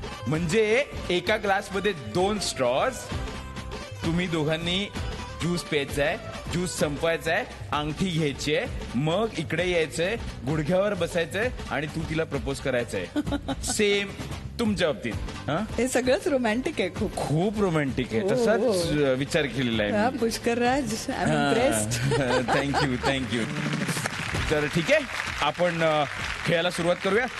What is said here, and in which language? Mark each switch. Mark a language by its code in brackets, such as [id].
[mr] म्हणजे एका ग्लासमध्ये 2 स्ट्रॉज. तुम्ही दोघांनी ज्यूस प्यायचा आहे, ज्यूस संपवायचा आहे, अंगठी घ्यायची आहे, मग इकडे यायचंय, गुडघ्यावर बसायचंय आणि तू तिला प्रपोज करायचंय. सेम तुमच्या बाबतीत. हे सगळंच रोमॅन्टिक आहे खूप. खूप रोमॅन्टिक आहे. हो, तसाच विचार केलेला आहे हा, मी. [en] Pushkar Raj I am impressed. [mr] थँक्यू. तर ठीक आहे आपण खेळायला सुरुवात करूया.